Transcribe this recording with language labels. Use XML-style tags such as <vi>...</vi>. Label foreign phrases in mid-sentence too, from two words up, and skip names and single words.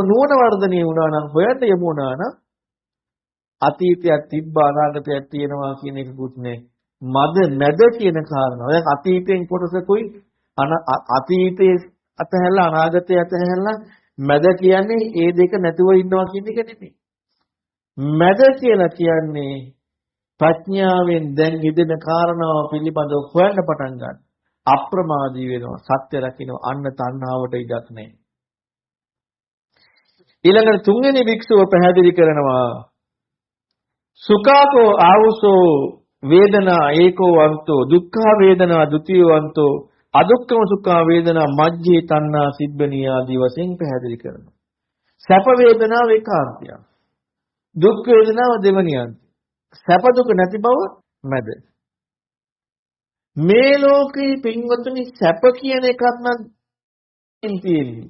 <si>නුවණ වර්ධනය වුණා නම් හොයන්න යමු වුණා නම් අතීතයක් තිබ්බ අනාගතයක් තියෙනවා කියන එකකුත් නෑ මැද කියන කාරණාව දැන් අතීතයෙන් කොටසකුයි අතීතයේ අතහැරලා අනාගතයේ අතහැරලා මැද කියන්නේ ඒ දෙක නැතුව ඉන්නවා කියන එක නෙමෙයි මැද කියලා කියන්නේ ප්‍රඥාවෙන් දැන් හිතෙන කාරණාව පිළිබඳව හොයන්න පටන් ගන්න. අප්‍රමාදී වෙනවා. සත්‍ය රකින්න අන්න තණ්හාවට ඉඩක් නැහැ. ඊළඟට තුන්වෙනි වික්ෂුව පැහැදිලි කරනවා</si> <pi>සුඛාකෝ ආවුසෝ වේදනා ඒකෝ වන්තෝ දුක්ඛ වේදනා ဒ ුතියෝ වන්තෝ අදුක්ඛම සුඛා වේදනා මජ්ජේ තණ්හා සිබ්බනී</pi> <si>ආදී වශයෙන් පැහැදිලි කරනවා. සැප වේදනාව ඒකාන්තය. දුක් වේදනාව දෙවනියන්ත. සැප දුක නැති බව මැද. මේ ලෝකේ පින්වතුනි සැප කියන එකක් නම් තියෙන්නේ.</si>